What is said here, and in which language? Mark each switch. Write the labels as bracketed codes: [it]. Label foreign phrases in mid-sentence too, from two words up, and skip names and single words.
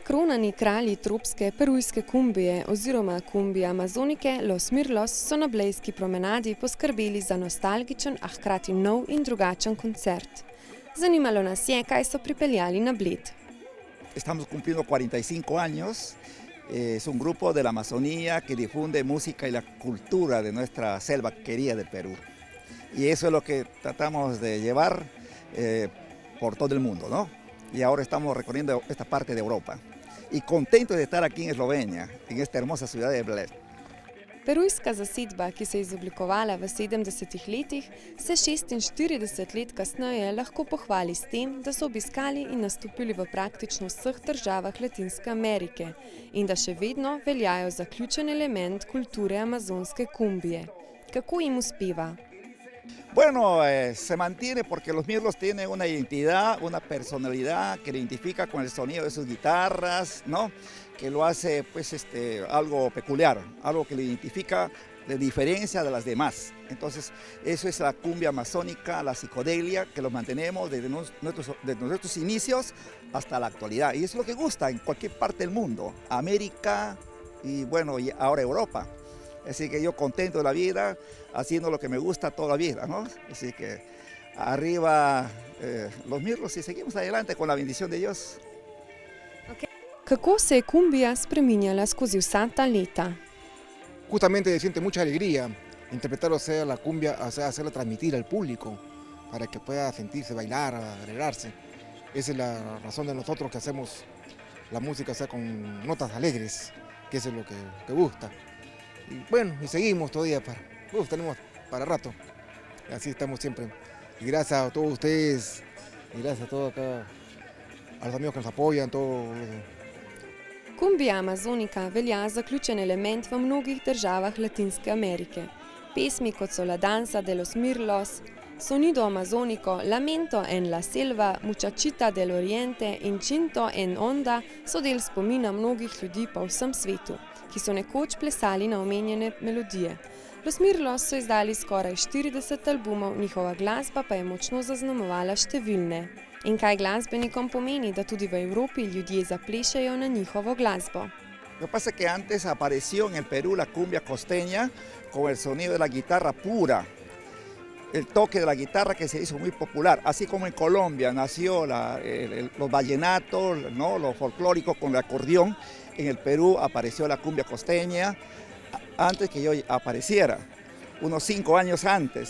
[sl] Okronani kralji tropske perujske kumbije oziroma kumbije amazonike Los Mirlos so na blejski promenadi poskrbeli za nostalgičen, a hkrati nov in drugačen koncert. Zanimalo nas je, kaj so pripeljali na Bled. [es] Estamos cumpliendo 45 años. Es un grupo de la Amazonía que difunde música y la cultura de nuestra selva querida del Perú. Y eso es lo que tratamos de llevar por todo el mundo, ¿no? Y ahora estamos recorriendo esta parte de Europa. Y contentos de estar aquí en Eslovenia, en esta hermosa ciudad de Bled. [sl] Perujska zasedba, ki se je izoblikovala v 70-ih letih, se 46 let kasneje lahko pohvali s tem, da so obiskali in nastopili v praktično vseh državah Latinske Amerike in da še vedno veljajo za ključen element kulture amazonske kumbije. Kako jim uspeva? [es] Bueno, se mantiene porque Los Mirlos tienen una identidad, una personalidad que lo identifica con el sonido de sus guitarras, ¿no? Que lo hace pues, algo peculiar, algo que lo identifica de diferencia de las demás. Entonces, eso es la cumbia amazónica, la psicodelia, que lo mantenemos desde nuestros inicios hasta la actualidad. Y eso es lo que gusta en cualquier parte del mundo, América y bueno, y ahora Europa. Así que yo contento de la vida, haciendo lo que me gusta toda la vida, ¿no? Así que arriba Los Mirlos y seguimos adelante con la bendición de Dios. [sl] Kako se je kumbija spreminjala skozi vsa ta leta? [es] Justamente siente mucha alegría interpretar, o sea, la cumbia, o sea, hacerla transmitir al público para que pueda sentirse, bailar, alegrarse. Esa es la razón de nosotros que hacemos la música, o sea, con notas alegres, que eso es lo que gusta. Y bueno, y seguimos todavía tenemos para rato. Así estamos siempre. Y gracias a todos ustedes, y gracias a todos acá, a los amigos que nos apoyan, todos. [sl] Kumbija amazonika velja za ključen element v mnogih državah Latinske Amerike. Pesmi kot so La danza de los Mirlos, Sonido amazónico, Lamento en la selva, Muchachita del Oriente in Cinto en onda so del spomina mnogih ljudi po vsem svetu, ki so nekoč plesali na omenjene melodije. Los Mirlos so izdali skoraj 40 albumov, njihova glasba pa je močno zaznamovala številne. In kaj glasbenikom pomeni, da tudi v Evropi ljudje zaplešajo na njihovo glasbo? [es] Lo que pasa es que antes apareció en el Perú la cumbia costeña con el sonido de la guitarra pura, el toque de la guitarra que se hizo muy popular, así como en Colombia nació los vallenatos, ¿no? Los folclóricos con el acordeón. En el Perú apareció la cumbia costeña antes que yo apareciera, unos 5 años antes.